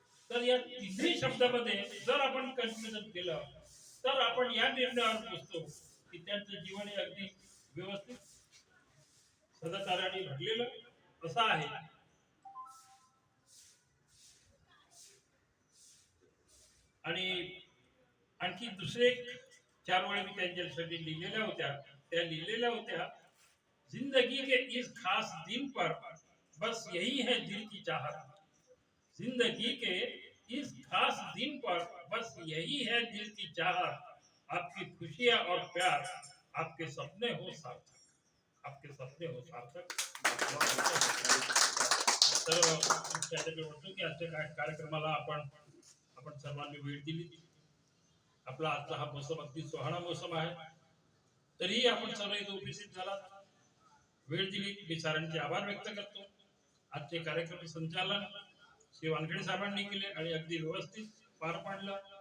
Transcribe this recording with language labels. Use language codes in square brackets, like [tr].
[mr] तर या तिन्ही शब्दामध्ये जर आपण कन्फ्युजन केलं तर आपण या निर्णयावर पोहोचतो की त्यांचं जीवन हे अगदी व्यवस्थित सदाचाराने भरलेलं असं आहे. आणि आणखी दुसरे चार ओळी मी त्यांच्यासाठी लिहिलेल्या होत्या. त्या लिहिलेल्या होत्या, [hi] जिंदगी के इस खास दिन पर बस यही है दिल की चाहत, जिंदगी के इस खास दिन पर बस यही है दिल की चाहत, आपकी खुशियां और प्यार आपके सपने हो सार्थक, आपके सपने हो सार्थक. [mr] तर त्याच्याकडे वाटतो की आजच्या कार्यक्रमाला आपण सर्वांनी वेळ दिली. आपला आजचा हा मोसम अगदी सुहाना मोसम आहे, तरीही आपण सर्व इथे उपस्थित झालात, वेळ दिली. मी सरांचे आभार व्यक्त करतो. आजचे कार्यक्रम संचालन श्री वानखेडे साहेबांनी केले आणि अगदी व्यवस्थित पार पाडलं.